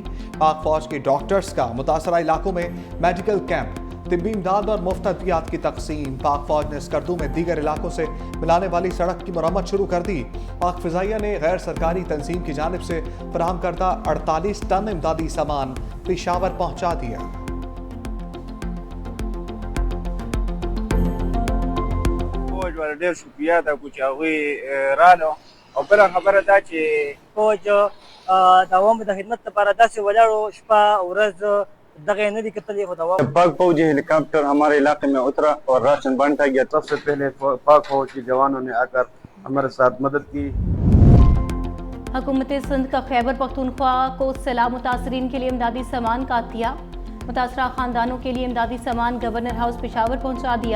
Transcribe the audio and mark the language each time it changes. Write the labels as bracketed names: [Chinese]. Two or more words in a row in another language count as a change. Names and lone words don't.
[Urdu] پاک فوج کے ڈاکٹرز کا متاثرہ علاقوں میں [English] medical camp, [Urdu] طبی امداد اور مفت ادویات کی تقسیم. پاک فوج نے سکردو میں دیگر علاقوں سے ملانے والی سڑک کی مرمت شروع کر دی. پاک فضائیہ نے غیر سرکاری تنظیم کی جانب سے فراہم کردہ 48 ٹن امدادی سامان پشاور پہنچا دیا. [Pashto] ډېر شکریه دا کوم چې هغوی رانو او بله خبره دا چې فوج دوام د خدمت لپاره داسې ولاړو شپه ورځ دغه یې نه دي کتلي خو دوام [Urdu] پاک فوجی ہیلیکاپٹر ہمارے علاقے میں اترا اور راشن بانٹا گیا. سب سے پہلے پاک فوج کے جوانوں نے آکر ہمارے ساتھ مدد کی. حکومت سندھ کا خیبر پختونخوا کو سیلاب متاثرین کے لیے امدادی سامان کا عطیہ. متاثرہ خاندانوں کے لیے امدادی سامان [English] Governor House [Urdu] پشاور پہنچا دیا.